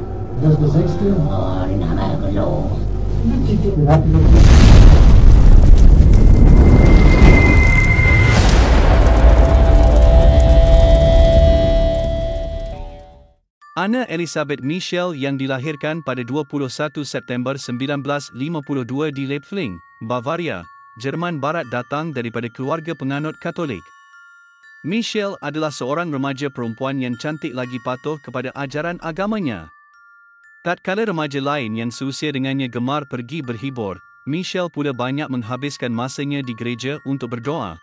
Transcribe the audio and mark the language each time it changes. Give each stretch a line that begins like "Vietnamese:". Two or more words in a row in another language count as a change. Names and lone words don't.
German: Das ist der sechste? Oh, den haben wir gelogen. Den hatten wir nicht.
Malay: Anna Elizabeth Michelle yang dilahirkan pada 21 September 1952 di Leipzig, Bavaria, Jerman Barat datang daripada keluarga penganut Katolik. Michelle adalah seorang remaja perempuan yang cantik lagi patuh kepada ajaran agamanya. Tatkala remaja lain yang seusia dengannya gemar pergi berhibur, Michelle pula banyak menghabiskan masanya di gereja untuk berdoa.